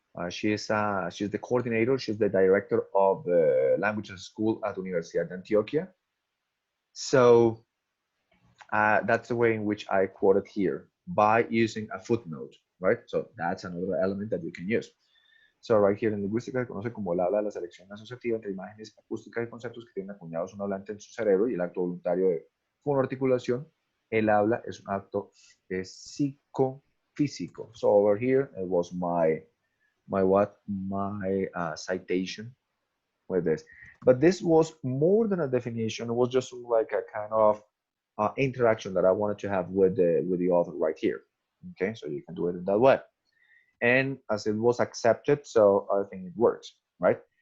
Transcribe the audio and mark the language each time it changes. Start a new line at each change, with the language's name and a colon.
English: She's the coordinator. She's the director of the languages school at Universidad de Antioquia. So that's the way in which I quoted here by using a footnote, right? So that's another element that you can use. So right here
Spanish: en lingüística se conoce como el habla de la selección asociativa entre imágenes acústicas y conceptos que tienen acuñados un hablante en su cerebro y el acto voluntario de fonoarticulación. El habla es un acto psicofísico.
English: So over here it was my citation with this. But this was more than a definition. It was just like a kind of interaction that I wanted to have with the author right here. Okay, so you can do it in that way. And as it was accepted, so I think it works, right?